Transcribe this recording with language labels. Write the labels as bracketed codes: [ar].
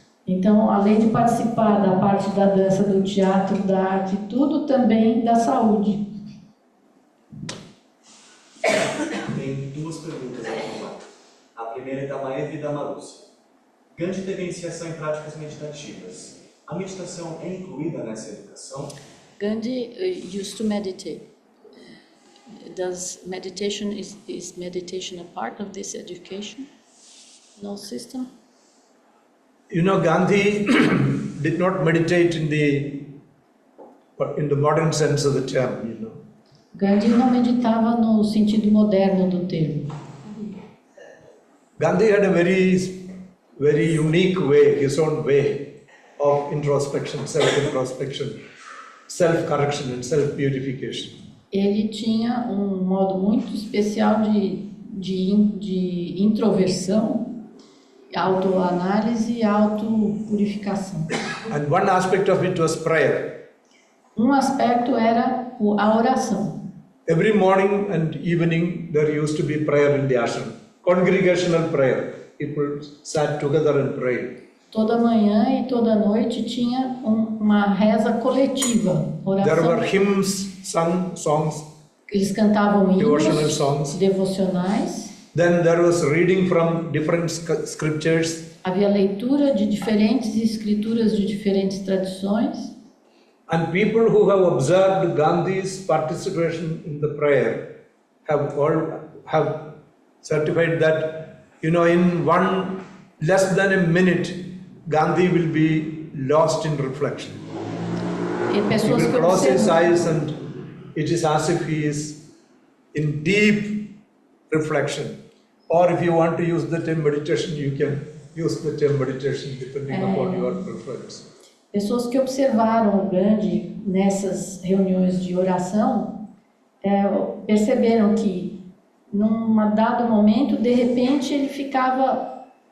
[pt] Então, além de participar da parte da dança, do teatro, da arte, tudo também da saúde. Tem duas perguntas aqui. A primeira é da Maeva e da Marúcia. Gandhi teve iniciação em práticas meditativas. A meditação é incluída nessa educação? [en] Gandhi used to meditate. Does meditation is meditation a part of this education? No system? You know, Gandhi did not meditate in the modern sense of the term, you know. [pt] Gandhi não meditava no sentido moderno do termo. [en] Gandhi had a very unique way, his own way of introspection, self-introspection, self-correction and self-purification. [pt] Ele tinha modo muito especial de introversão, autoanálise e autopurificação. [en] And one aspect of it was prayer. [pt] Aspecto era a oração. [en] Every morning and evening there used to be prayer in the ashram, congregational prayer. People sat together and prayed. [pt] Toda manhã e toda noite tinha uma reza coletiva, oração. [en] There were hymns sung, songs. [pt] Eles cantavam [en] devotional [pt] hinos [en] songs. [pt] Devocionais. [en] Then there was reading from different scriptures. [pt] Havia leitura de diferentes escrituras de diferentes tradições. [en] And people who have observed Gandhi's participation in the prayer have certified that, you know, in less than a minute, Gandhi will be lost in reflection. He will close his eyes and it is as if he is in deep reflection. Or if you want to use the term meditation, you can use the term meditation depending upon your preference. [pt] Pessoas que observaram o Gandhi nessas reuniões de oração perceberam que num dado momento, de repente, ele ficava